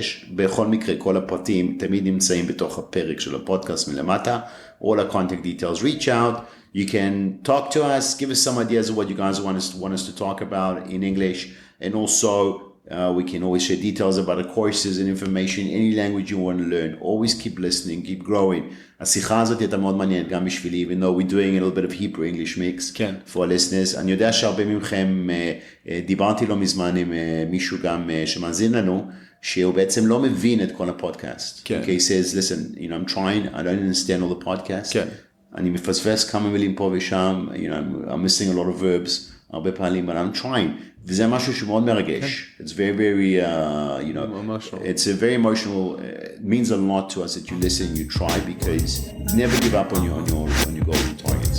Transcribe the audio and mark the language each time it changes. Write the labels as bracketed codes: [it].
[he] בכל מקרה, כל הפרטים תמיד נמצאים בתוך הפרק של הפודקאסט מלמטה. [en] All our contact details, reach out. You can talk to us, give us some ideas of what you guys want us to talk about in English. And also, we can always share details about the courses and information, any language you want to learn. Always keep listening, keep growing. [he] השיחה הזאת הייתה מאוד מעניינת גם בשבילי, [en] even though we're doing a little bit of Hebrew-English mix for our listeners. [he] אני יודע שהרבה מכם, דיברתי לא מזמן עם מישהו גם שמאזין לנו, שהוא בעצם לא מבין את כל הפודקאסט. [en] Okay, he says, listen, you know, I'm trying, I don't understand all the podcast. [he] אני מפספס כמה מילים פה ושם, [en] you know, I'm missing a lot of verbs, [he] הרבה פעמים, [en] but I'm trying. [he] וזה משהו שמאוד מרגש. [en] It's very, very, you know, it's a very emotional, it means a lot to us that you listen, you try, because never give up on your goals and targets.